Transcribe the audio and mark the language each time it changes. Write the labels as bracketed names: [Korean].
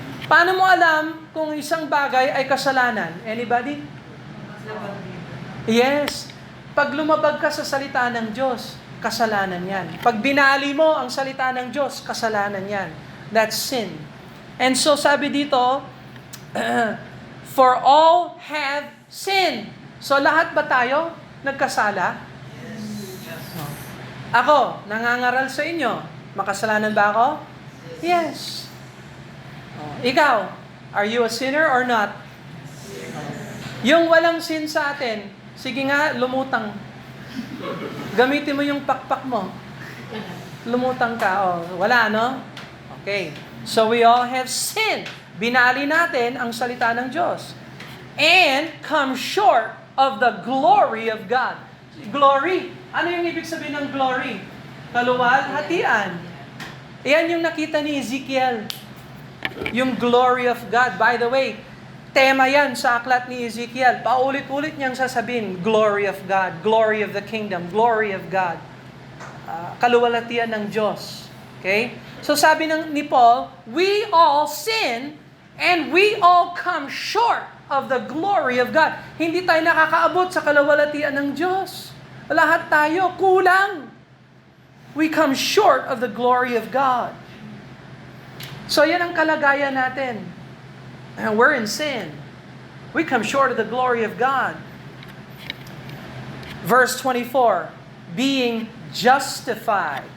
[Filipino] Paano mo alam kung isang bagay ay kasalanan? [English] Anybody? Yes. [Filipino] Pag lumabag ka sa salita ng Diyos, kasalanan yan. Pag binali mo ang salita ng Diyos, kasalanan yan. [English] That's sin. And so [Filipino] sabi dito, [English] for all have sinned. [Filipino] So lahat ba tayo nagkasala? Ako, nangangaral sa inyo. Makasalanan ba ako? Yes. Ikaw, [English] are you a sinner or not? [Filipino] Yung walang sin sa atin, sige nga, lumutang. Gamitin mo yung pakpak mo. Lumutang ka. Wala, no? Okay. [English] So we all have sinned. [Filipino] Binali natin ang salita ng Diyos. [English] And come short of the glory of God. [Filipino] Glory. Ano yung ibig sabihin ng glory? Kaluwalhatian. Iyan yung nakita ni Ezekiel. Yung glory of God. [English] By the way, [Filipino] tema yan sa aklat ni Ezekiel. Paulit-ulit niyang sasabihin, [English] glory of God, glory of the kingdom, glory of God. [Filipino] Kaluwalhatian ng Diyos. [English] Okay? So [Filipino] sabi ni Paul, [English] we all sin and we all come short of the glory of God. [Filipino] Hindi tayo nakakaabot sa kaluwalhatian ng Diyos. Lahat tayo, kulang. [English] We come short of the glory of God. [Filipino] So yan ang kalagayan natin. [English] And we're in sin. We come short of the glory of God. Verse 24, being justified.